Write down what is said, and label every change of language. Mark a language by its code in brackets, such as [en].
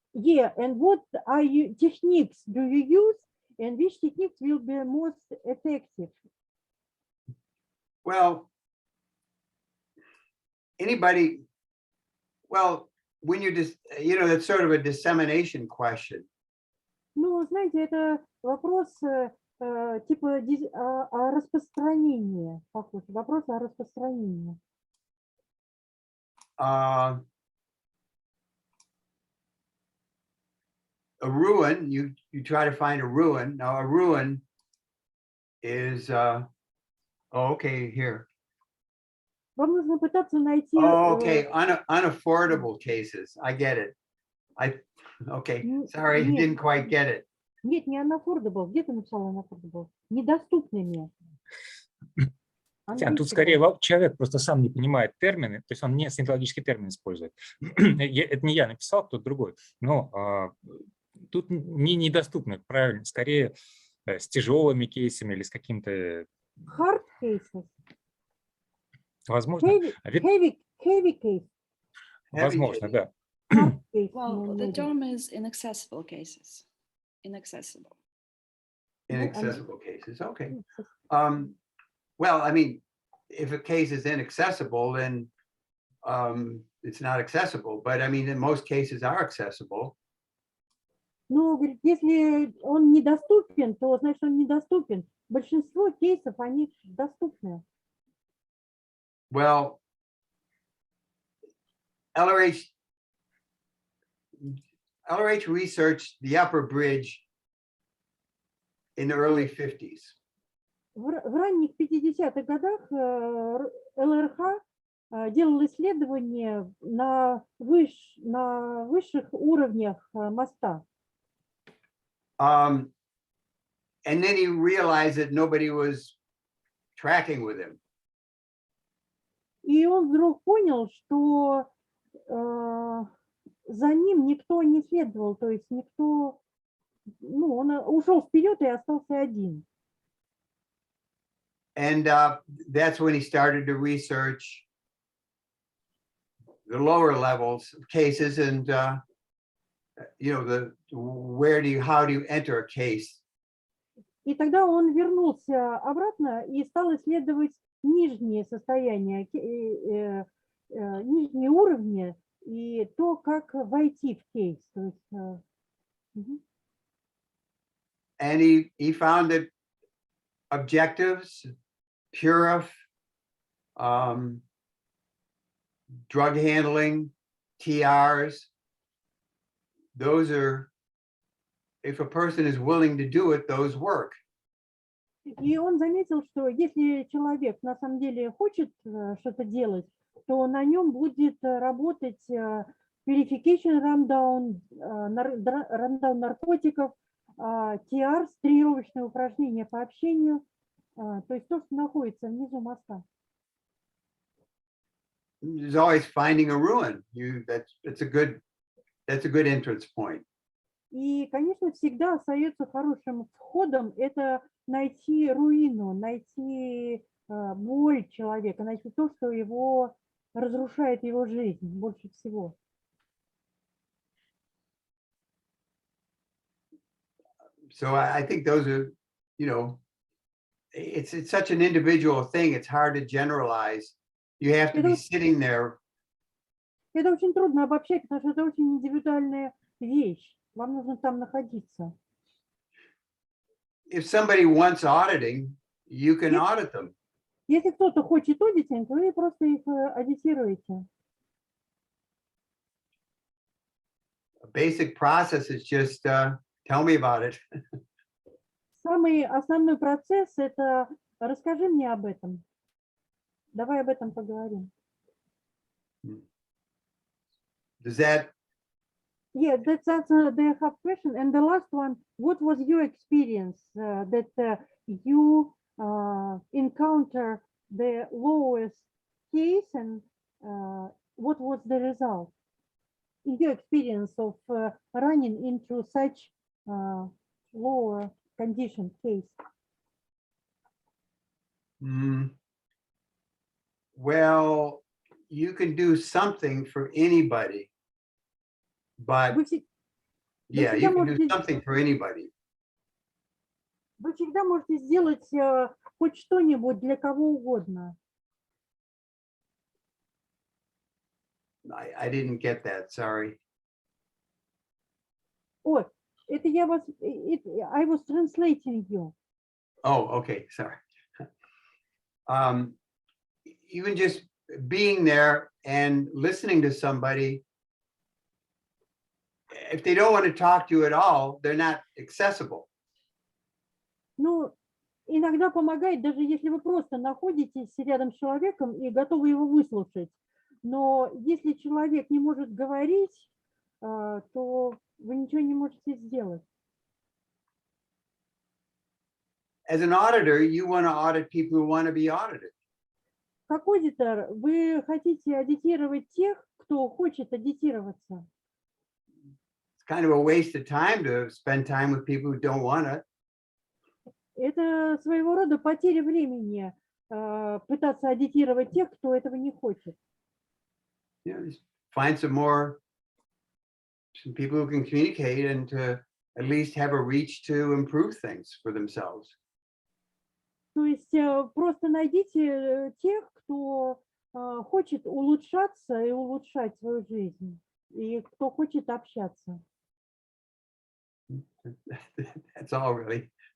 [en] Yeah, and what are you techniques do you use, and which techniques will be most effective? Well, anybody, well, when you're just, you know, that's sort of a dissemination question. [ru] Ну, знаете, это вопрос типа о распространении, похож. Вопрос о распространении. [en] A ruin, you try to find a ruin. Now a ruin is, oh, okay, here. [ru] Вам нужно пытаться найти... [en] Oh, okay, unaffordable cases. I get it. Okay, sorry, I didn't quite get it. [ru] Нет, не unaffordable. Где ты написала unaffordable? Недоступными. Тут скорее человек просто сам не понимает термины, то есть он не синтологический термин использует. Это не я написал, кто-то другой. Но тут не недоступны, правильно, скорее с тяжелыми кейсами или с каким-то... [en] Hard cases. [ru] Возможно. [en] Heavy case. [ru] Возможно, да. [en] Hard case. Well, the term is inaccessible cases. Inaccessible. Inaccessible cases, okay. Well, I mean, if a case is inaccessible, then it's not accessible. But I mean, in most cases are accessible. [ru] Ну, говорит, если он недоступен, то значит он недоступен. Большинство кейсов, они доступны. [en] Well, LRH researched the upper bridge in the early 50s. [ru] В ранних 50-х годах ЛРХ делал исследования на высших уровнях моста. [en] And then he realized that nobody was tracking with him. [ru] И он вдруг понял, что за ним никто не следовал, то есть никто, ну, он ушел вперед и остался один. [en] And that's when he started to research the lower levels of cases and, you know, how do you enter a case? [ru] И тогда он вернулся обратно и стал исследовать нижние состояния, нижние уровни и то, как войти в кейс. То есть, [en] And he found that objectives, PURIF, drug handling, TRs, those are, if a person is willing to do it, those work. [ru] И он заметил, что если человек на самом деле хочет что-то делать, то на нем будет работать purification rundown, rundown наркотиков, TR, тренировочные упражнения по общению, то есть то, что находится внизу моста. [en] There's always finding a ruin. That's a good entrance point. [ru] И, конечно, всегда остается хорошим входом это найти руину, найти боль человека, найти то, что его разрушает его жизнь больше всего. [en] So I think those are, you know, it's such an individual thing. It's hard to generalize. You have to be sitting there. [ru] Это очень трудно обобщать, потому что это очень индивидуальная вещь. Вам нужно там находиться. [en] If somebody wants auditing, you can audit them. [ru] Если кто-то хочет аудитинг, вы просто их аудитируете. [en] A basic process is just tell me about it. [ru] Самый основной процесс – это расскажи мне об этом. Давай об этом поговорим. [en] Does that Yeah, that's the half question. And the last one, what was your experience that you encounter the lowest case and what was the result? In your experience of running into such lower condition case? Well, you can do something for anybody, but yeah, you can do something for anybody. [ru] Вы всегда можете сделать хоть что-нибудь для кого угодно. [en] I didn't get that, sorry. [ru] Ой, это я вас, [en] I was translating you. Oh, okay, sorry. Even just being there and listening to somebody, if they don't want to talk to you at all, they're not accessible. [ru] Ну, иногда помогает, даже если вы просто находитесь рядом с человеком и готовы его выслушать. Но если человек не может говорить, то вы ничего не можете сделать. [en] As an auditor, you want to audit people who want to be audited. [ru] Как аудитор, вы хотите аудитировать тех, кто хочет аудитироваться. [en] It's kind of a waste of time to spend time with people who don't want it. [ru] Это своего рода потеря времени пытаться аудитировать тех, кто этого не хочет. [en] Just find some people who can communicate and to at least have a reach to improve things for themselves. [ru] То есть просто найдите тех, кто хочет улучшаться и улучшать свою жизнь, и кто хочет общаться. [en] That's all really.